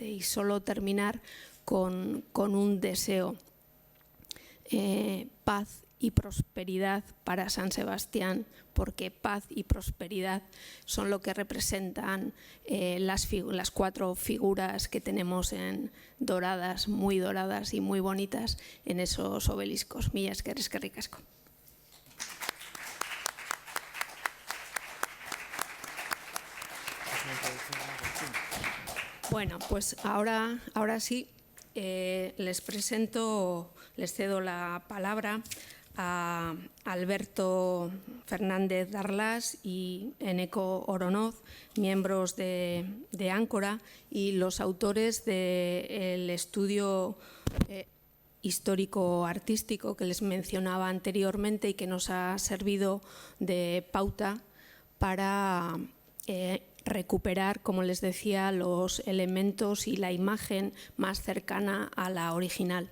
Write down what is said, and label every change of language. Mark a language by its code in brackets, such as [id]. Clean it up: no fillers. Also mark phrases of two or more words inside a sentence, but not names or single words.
[es] Y solo terminar con un deseo: paz y prosperidad para San Sebastián, porque paz y prosperidad son lo que representan las 4 figuras que tenemos doradas y muy bonitas en esos obeliscos. [eu] Mila esker, eskerrik asko. [es] Bueno, pues ahora sí les cedo la palabra a Alberto Fernández Darlas y Eneko Oronoz, miembros de Áncora y los autores del estudio histórico-artístico que les mencionaba anteriormente y que nos ha servido de pauta para recuperar, como les decía, los elementos y la imagen más cercana a la original.